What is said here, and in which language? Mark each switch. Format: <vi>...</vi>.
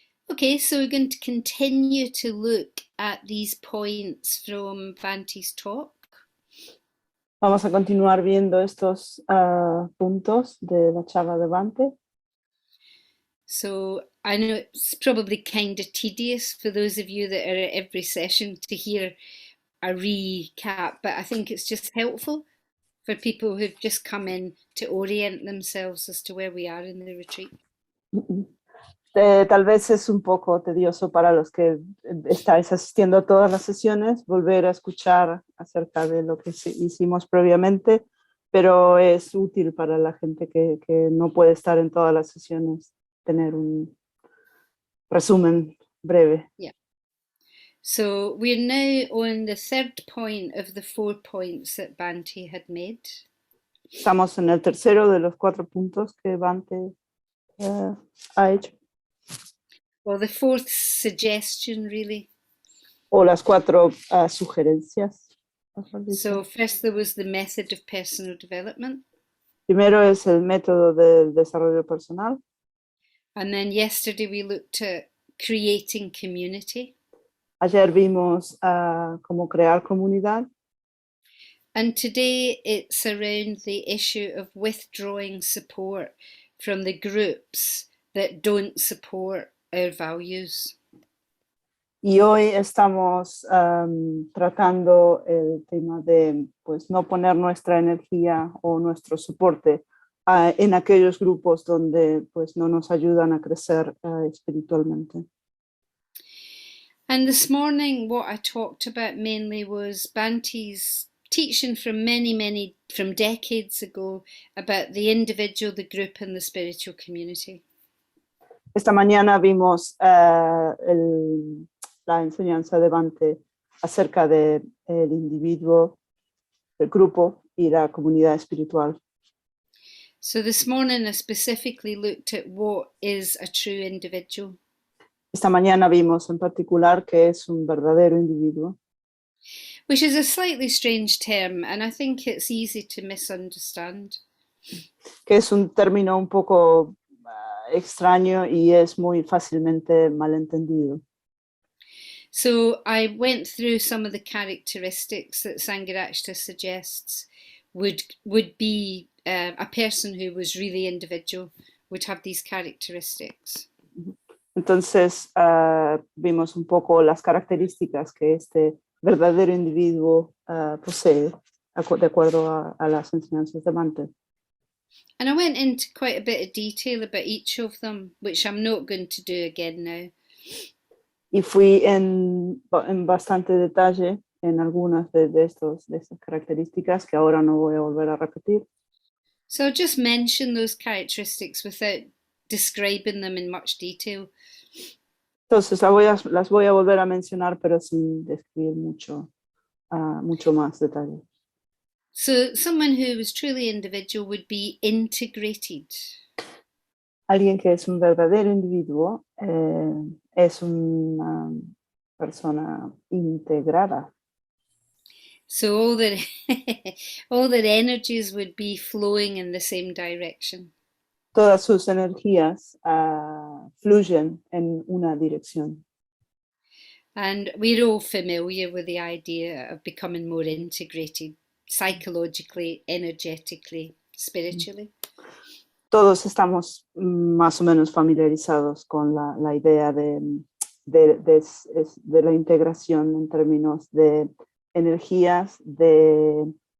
<en>Okay, so we're going to continue to look at these points from Vanti's talk.</en> <es>Vamos a continuar viendo estos puntos de la charla de Bhante.</es> <en>So I know it's probably kind of tedious for those of you that are at every session to hear a recap, but I think it's just helpful for people who've just come in to orient themselves as to where we are in the retreat.</en> <es>Tal vez es un poco tedioso para los que estáis asistiendo a todas las sesiones, volver a escuchar acerca de lo que hicimos previamente, pero es útil para la gente que no puede estar en todas las sesiones, tener un resumen breve.</es> <en>Yeah. So we're now on the third point of the 4 points that Bhante had made.</en> <es>Estamos en el tercero de los 4 puntos que Bhante ha hecho.</es> <en>Well, the fourth suggestion, really.</en> <es>O las 4 sugerencias.</es> <en>So first there was the method of personal development.</en> <es>Primero es el método del desarrollo personal.</es> <en>And then yesterday we looked at creating community.</en> <es>Ayer vimos cómo crear comunidad.</es> <en>And today it's around the issue of withdrawing support from the groups that don't support our values.</en> <es>Y hoy estamos tratando el tema de pues, no poner nuestra energía o nuestro soporte en aquellos grupos donde pues, no nos ayudan a crecer espiritualmente.</es> <en>And this morning what I talked about mainly was Bhante's teaching from from decades ago about the individual, the group and the spiritual community.</en> <es>Esta mañana vimos la enseñanza de Bhante acerca del individuo, el grupo y la comunidad espiritual.</es> <en>So this morning I specifically looked at what is a true individual.</en> <es>Esta mañana vimos en particular que es un verdadero individuo.</es> <en>Which is a slightly strange term, and I think it's easy to misunderstand.</en> <es>Que es un término un poco extraño y es muy fácilmente malentendido.</es> <en>So I went through some of the characteristics that Sangharakshita suggests would be a person who was really individual would have these characteristics.</en> <es>Entonces vimos un poco las características que este verdadero individuo posee de acuerdo a las enseñanzas de Bhante.</es> <en>And I went into quite a bit of detail about each of them, which I'm not going to do again now.</en> <es>Y fui en bastante detalle en algunas de estas características que ahora no voy a volver a repetir.</es> <en>So I'll just mention those characteristics without describing them in much detail.</en> <es>Entonces las voy a volver a mencionar, pero sin describir mucho más detalle.</es> <en>So someone who was truly individual would be integrated.</en> <es>Alguien que es un verdadero individuo es una persona integrada.</es> <en>So all their all their energies would be flowing in the same direction.</en> <es>Todas sus energías fluyen en una dirección.</es> <en>And we're all familiar with the idea of becoming more integrated psychologically, energetically, spiritually.</en> <es>Todos estamos más o menos familiarizados con la idea de la integración en términos de energías, de...</es>